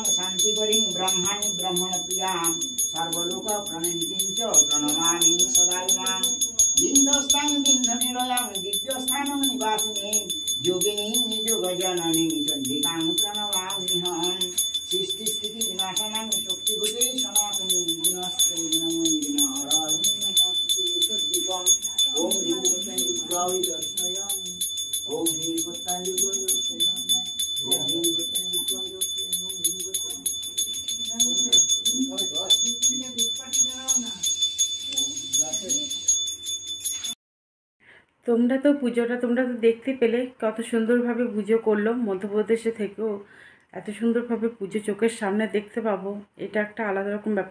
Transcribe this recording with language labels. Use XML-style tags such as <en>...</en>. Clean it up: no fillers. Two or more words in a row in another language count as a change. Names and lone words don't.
<sa>शान्तिकरीं ब्रह्माणि ब्रह्मणप्रियां सर्वलोकप्रणीतिं च प्रणमामि सदा इमां बिन्दस्तां बिन्दनिलयां दिव्यस्थानं निवासिनीं योगिनीं योगजननीं चण्डिकां प्रणमाम्यहं सृष्टिस्थितिविनाशनां शक्तिभूते सनातनीं गुणस्त्रै गुणमयी नारायणी नमस्ते सद्दीपम् ॐ ह्रीं दुर्गायै दर्शयामि ॐ ह्रीं दुर्गायै दर्शयामि ॐ ह्रीं</sa> <bn>তোমরা তো পুজোটা তোমরা তো দেখতে পেলে কত সুন্দরভাবে পুজো করলো। মধ্যপ্রদেশে থেকেও এত সুন্দরভাবে পুজো চোখের সামনে দেখতে পাবো, এটা একটা আলাদা রকম ব্যাপার।</bn>